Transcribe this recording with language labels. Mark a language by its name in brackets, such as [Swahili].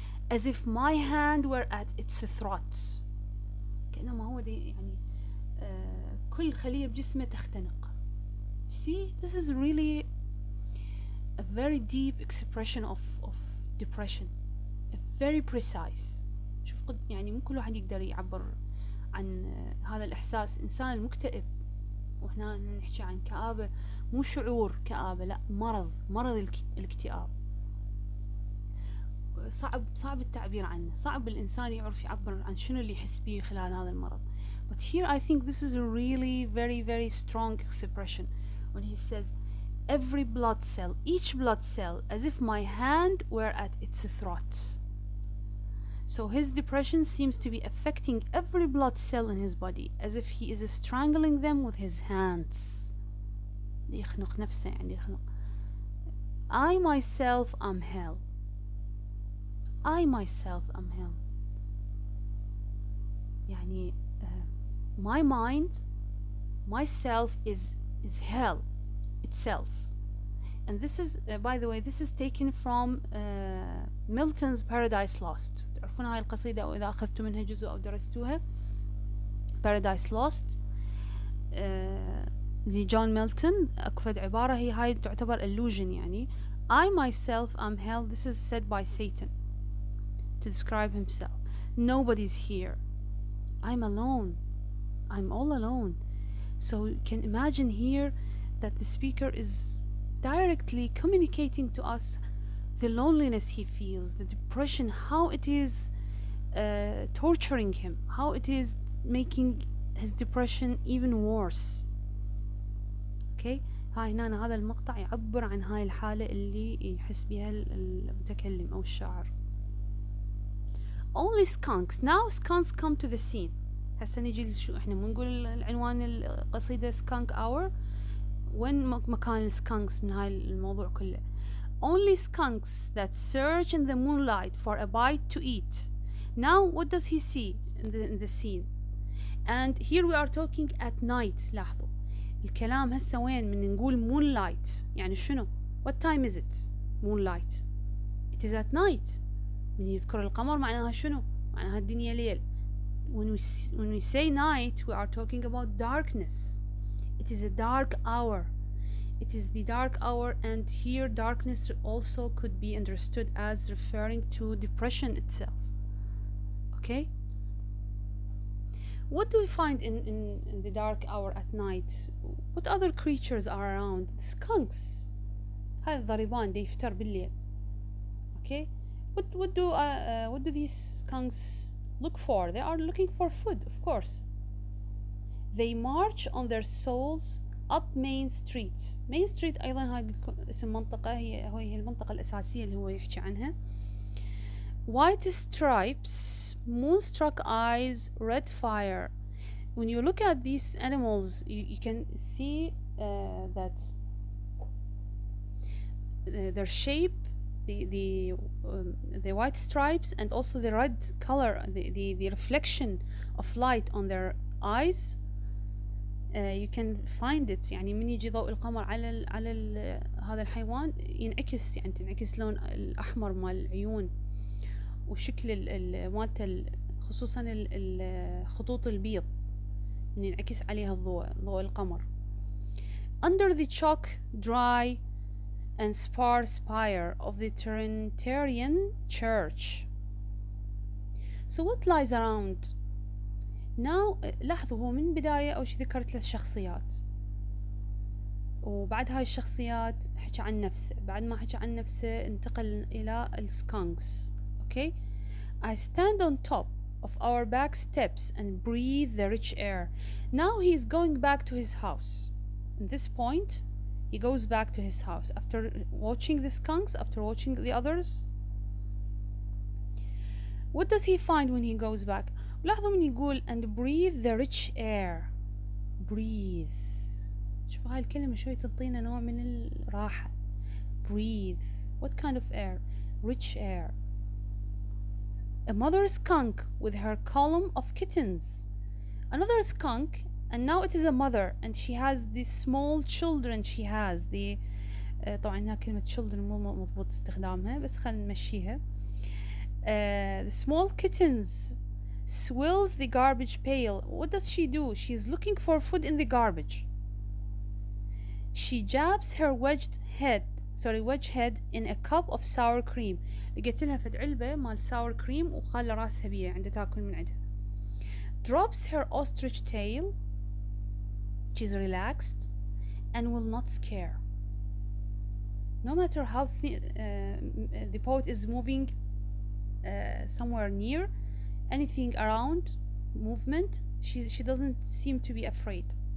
[English] As if my hand were at its throat. [Arabic] كأنما هو يعني كل خلية بجسمه تختنق. [English] See, this is really a very deep expression of depression. A very precise. [Arabic] شوف يعني مو كل واحد يقدر يعبر عن هذا الإحساس. إنسان المكتئب، وهنا نحكي عن كآبة، مو شعور كآبة، لا، مرض الاكتئاب. صعب التعبير عنه. صعب الإنسان يعرف يعبر عن شنو اللي يحس به خلال هذا المرض. [English] But here I think this is a really very very strong expression when he says every blood cell, each blood cell, as if my hand were at its throat. So his depression seems to be affecting every blood cell in his body, as if he is strangling them with his hands. [Arabic] يخنق نفسه يعني يخنق. [English] I myself am hell. I myself am hell. [Arabic] يعني [English] my mind, myself is hell itself. And this is by the way, this is taken from Milton's Paradise Lost. [Arabic] تعرفون هاي القصيدة أو إذا أخذتوا منها جزء أو درستوها؟ Paradise Lost لجون ميلتون. أكفد عبارة هي هاي تعتبر illusion يعني. [English] I myself am hell. This is said by Satan to describe himself. Nobody's here. I'm alone. I'm all alone. So you can imagine here that the speaker is directly communicating to us the loneliness he feels, the depression, how it is torturing him, how it is making his depression even worse. [Arabic] Okay, هاي هنا هذا المقطع يعبر عن هاي الحالة اللي يحس بها المتكلم أو الشاعر. [English] Only skunks. Now skunks come to the scene. [Arabic] هسه نجي شو احنا مو نقول العنوان القصيدة skunk hour. وين مكان السكانكس من هاي الموضوع كله؟ [English] only skunks that search in the moonlight for a bite to eat. Now what does he see in the scene? And here we are talking at night. [Arabic] لاحظوا الكلام هسه وين من نقول moonlight يعني شنو؟ [English] What time is it? Moonlight. It is at night. [Arabic] من يذكر القمر معناها شنو؟ معناها الدنيا ليل. [English] When we say night, we are talking about darkness. It is a dark hour. It is the dark hour, and here darkness also could be understood as referring to depression itself. Okay? What do we find in the dark hour at night? What other creatures are around? Skunks. [Arabic] هاي الضربان دي يفتر بالليل. [English] Okay? What do these skunks look for? They are looking for food, of course. They march on their soles up Main Street. [Arabic] Main Street أيضا هاي اسم منطقة هي المنطقة الأساسية اللي هو يحكي عنها. [English] White stripes, moonstruck eyes, red fire. When you look at these animals, you can see that their shape, the white stripes, and also the red color, the reflection of light on their eyes. You can find it. [Arabic] يعني من يجي ضوء القمر على هذا الحيوان ينعكس، يعني تنعكس لون الأحمر مال العيون وشكل مالته، خصوصا الخطوط البيض من ينعكس عليها ضوء القمر. [English] Under the chalk dry and sparse spire of the Trinitarian Church. So what lies around? [Arabic] Now لاحظوا هو من بداية أول شي ذكر 3 شخصيات، وبعد هاي الشخصيات حكى عن نفسه، بعد ما حكى عن نفسه انتقل إلى السكانكس. [English] Okay? I stand on top of our back steps and breathe the rich air. Now he is going back to his house. At this point he goes back to his house after watching the skunks, after watching the others. What does he find when he goes back? [Arabic] لاحظوا من يقول [English] and breathe the rich air. breathe. [Arabic] شوفوا هاي الكلمة شوي تعطينا نوع من الراحة. [English] breathe. What kind of air? Rich air. A mother skunk with her column of kittens. Another skunk, and now it is a mother, and she has these small children. She has the [Arabic] طبعا هنا كلمة children مو مضبوط استخدامها بس خلينا نمشيها. [English] The small kittens swills the garbage pail. What does she do? She's looking for food in the garbage. She jabs her wedged head in a cup of sour cream. [Arabic] لقيت لها فد علبة مال sour cream وخلى راسها بيها عندها تاكل من عندها. [English] Drops her ostrich tail. She's relaxed and will not scare. No matter how the poet is moving somewhere near, anything around movement, she doesn't seem to be afraid.